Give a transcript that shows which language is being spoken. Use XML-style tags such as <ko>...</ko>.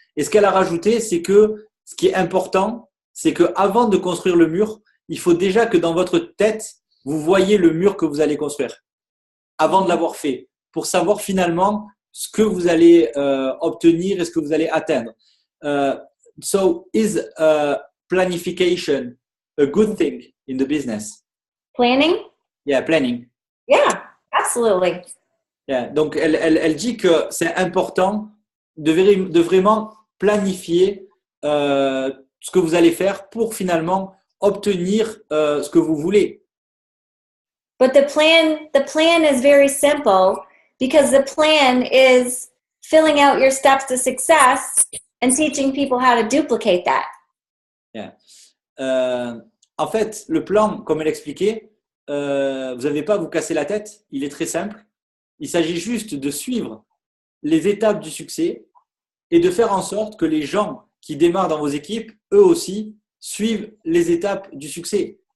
<fr>Et ce qu'elle a rajouté, c'est que ce qui est important, c'est qu'avant de construire le mur, il faut déjà que dans votre tête, vous voyez le mur que vous allez construire avant de l'avoir fait, pour savoir finalement ce que vous allez obtenir et ce que vous allez atteindre.</fr> <en>So, is planification a good thing in the business? Planning? Yeah, planning. Yeah, absolutely. Yeah.</en> <fr>Donc, elle dit que c'est important de vraiment planifier ce que vous allez faire pour finalement obtenir ce que vous voulez.</fr> <en>But the plan is very simple because the plan is filling out your steps to success and teaching people how to duplicate that. Yeah.</en> <fr>En fait, le plan, comme elle expliquait, vous n'avez pas à vous casser la tête. Il est très simple. Il s'agit juste de suivre les étapes du succès et de faire en sorte que les gens qui démarrent dans vos équipes, eux aussi, suivent les étapes du succès.</fr>